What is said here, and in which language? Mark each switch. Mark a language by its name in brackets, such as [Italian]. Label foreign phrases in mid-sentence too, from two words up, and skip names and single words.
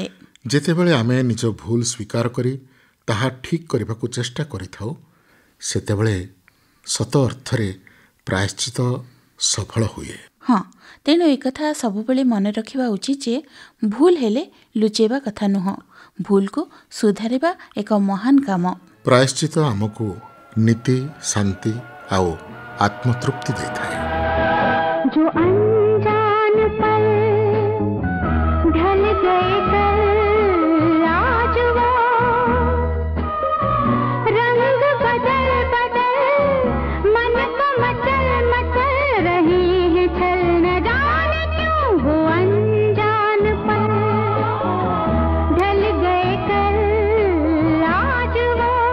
[Odia] ଯେତେବେଳେ ଆମେ ନିଜ ଭୁଲ ସ୍ୱୀକାର କରି ତାହା ଠିକ୍ କରିବାକୁ ଚେଷ୍ଟା କରିଥାଉ, ସେତେବେଳେ ସତ ଅର୍ଥରେ ପ୍ରାୟଶ୍ଚିତ ସଫଳ ହୁଏ। ହଁ, ତେଣୁ ଏକଥା ସବୁବେଳେ ମନେ ରଖିବା ଉଚିତ ଯେ ଭୁଲ ହେଲେ ଲୁଚେଇବା କଥା ନୁହଁ, ଭୁଲକୁ ସୁଧାରିବା ଏକ ମହାନ କାମ। ପ୍ରାୟଶ୍ଚିତ ଆମକୁ ନୀତି, ଶାନ୍ତି ଆଉ ଆତ୍ମତୃପ୍ତି ଦେଇଥାଏ। [Hindi] जो अनजान पल ढल गए कल आज वो रंग बदल बदल मन को मचल मचल रही है छल, न जाने क्यों वो अनजान पल ढल गए कल आज वो